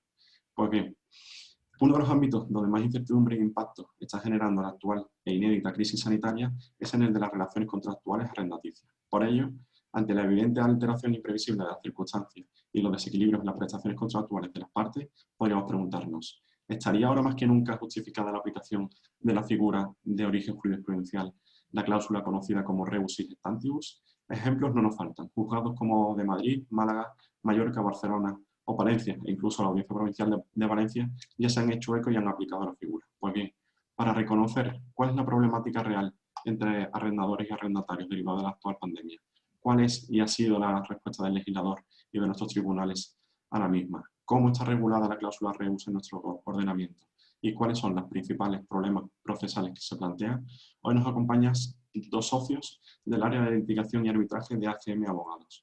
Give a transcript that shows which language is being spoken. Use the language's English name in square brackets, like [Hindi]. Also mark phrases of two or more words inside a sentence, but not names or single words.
[Spanish] Pues bien, uno de los ámbitos donde más incertidumbre e impacto está generando la actual e inédita crisis sanitaria es en el de las relaciones contractuales arrendaticias. Por ello, ante la evidente alteración imprevisible de las circunstancias y los desequilibrios en las prestaciones contractuales de las partes, podríamos preguntarnos: ¿estaría ahora más que nunca justificada la aplicación de la figura de origen jurisprudencial, la cláusula conocida como [Latin] rebus sic stantibus? [Spanish] Ejemplos no nos faltan. Juzgados como de Madrid, Málaga, Mallorca, Barcelona o Palencia, e incluso la Audiencia Provincial de Valencia, ya se han hecho eco y han aplicado la figura. Pues bien, para reconocer cuál es la problemática real entre arrendadores y arrendatarios derivada de la actual pandemia, cuál es y ha sido la respuesta del legislador y de nuestros tribunales a la misma, cómo está regulada la cláusula rebus en nuestro ordenamiento y cuáles son los principales problemas procesales que se plantean, hoy nos acompañan dos socios del área de litigación y arbitraje de AGM Abogados.